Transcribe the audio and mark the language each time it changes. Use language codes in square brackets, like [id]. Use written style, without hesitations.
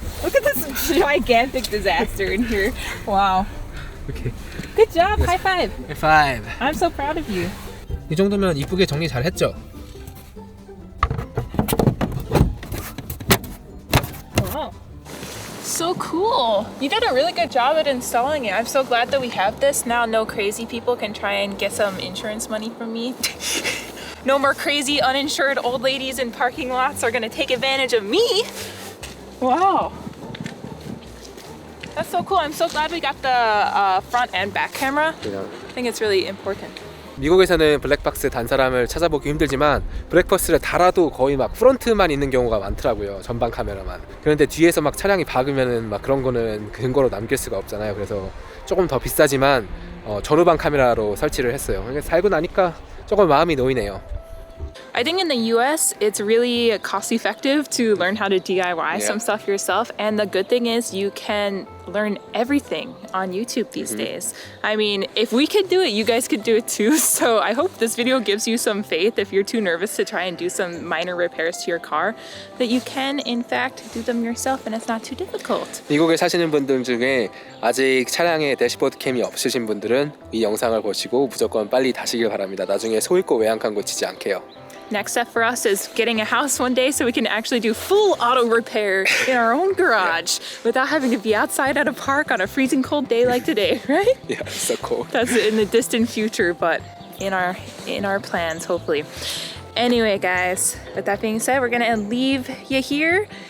[en] Look at this gigantic disaster in here. Wow. [ko] 오케이. [en] Good job. High five. Five. I'm so proud of you. [ko] 이 정도면 이쁘게 정리 잘 했죠? [en] Wow. So cool. You did a really good job at installing it. I'm so glad that we have this. Now no crazy people can try and get some insurance money from me. No more crazy uninsured old ladies in parking lots are gonna take advantage of me. Wow. That's so cool. I'm so glad we got the front and back camera. I think it's really important. [ko] 미국에서는 블랙박스 단 사람을 찾아보기 힘들지만 블랙박스를 달아도 거의 막 프론트만 있는 경우가 많더라고요. 전방 카메라만. 그런데 뒤에서 막 차량이 박으면은 막 그런 거는 근거로 남길 수가 없잖아요. 그래서 조금 더 비싸지만 전후방 카메라로 설치를 했어요. 살고 나니까 조금 마음이 놓이네요. [en] I think in the US, it's really cost effective to learn how to DIY some stuff yourself. And the good thing is you can learn everything on YouTube these days. I mean, if we could do it, you guys could do it too. So I hope this video gives you some faith if you're too nervous to try and do some minor repairs to your car, that you can in fact do them yourself and it's not too difficult. [ko] 미국에 사시는 분들 중에 아직 차량에 대시보드 캠이 없으신 분들은 이 영상을 보시고 무조건 빨리 다시길 바랍니다. 나중에 소 잃고 외양간 고치지 않게요. [en] Next step for us is getting a house one day so we can actually do full auto repair in our own garage without having to be outside at a park on a freezing cold day like today, right? Yeah, it's so cool. That's in the distant future, but in our plans, hopefully. Anyway, guys, with that being said, we're gonna leave you here.